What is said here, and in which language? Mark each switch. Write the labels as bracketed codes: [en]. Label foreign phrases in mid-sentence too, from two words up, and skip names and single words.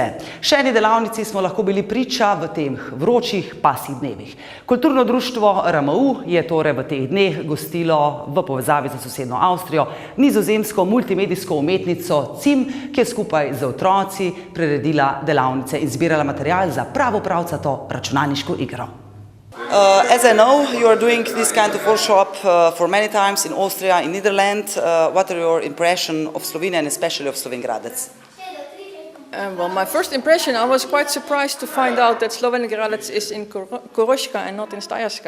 [sl] Še eni delavnici smo lahko bili priča v teh vročih pasjih dnevih. Kulturno društvo RMU je torej v teh dneh gostilo v povezavi z sosednjo Avstrijo nizozemsko multimedijsko umetnico Cim, ki je skupaj z otroci priredila delavnice in zbirala material za pravcato računalniško igro. [en] As I know, you are doing this kind of workshop for many times in Austria, in Netherlands. What are your impressions of Slovenia and especially of Slovenj Gradec? Well, my first impression, I was quite surprised to find out that Slovenj Gradec is in Koroška and not in Štajerska.